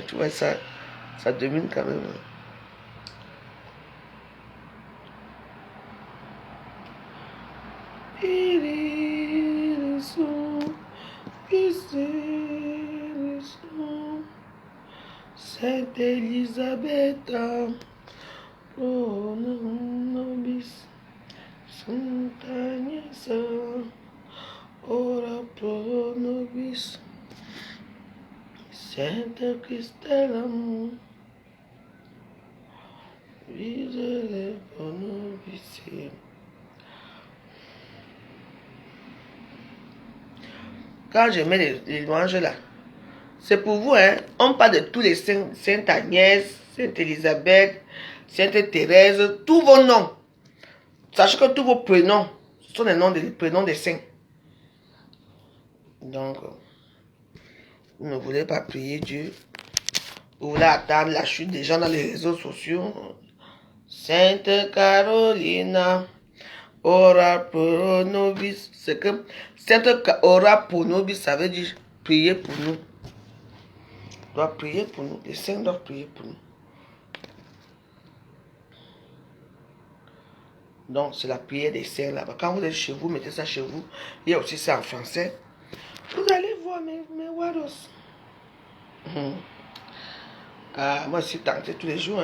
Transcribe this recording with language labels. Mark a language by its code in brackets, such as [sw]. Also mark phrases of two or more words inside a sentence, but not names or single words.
[fr] Tu vois ça domine quand même. Sainte Elisabeth, [la] pro nobis, [fr] Sainte Agnès, [la] ora pro nobis, Sainte Christelle, visez pro nobis. [fr] Quand je mets les louanges là, c'est pour vous, hein. On parle de tous les saints, Sainte Agnès, Sainte Elisabeth, Sainte Thérèse, tous vos noms. Sachez que tous vos prénoms, ce sont les prénoms des saints. Donc, vous ne voulez pas prier Dieu. Vous voulez attendre la chute des gens dans les réseaux sociaux. Sainte Carolina, [la] ora pro nobis. [fr] C'est que Sainte [la] ora pro nobis, [fr] ça veut dire prier pour nous. Doit prier pour nous. Les saints doivent prier pour nous. Donc, c'est la prière des saints là-bas. Quand vous êtes chez vous, mettez ça chez vous. Il y a aussi ça en français. Vous allez voir mes waros. Ah, moi, je suis tenté tous les jours.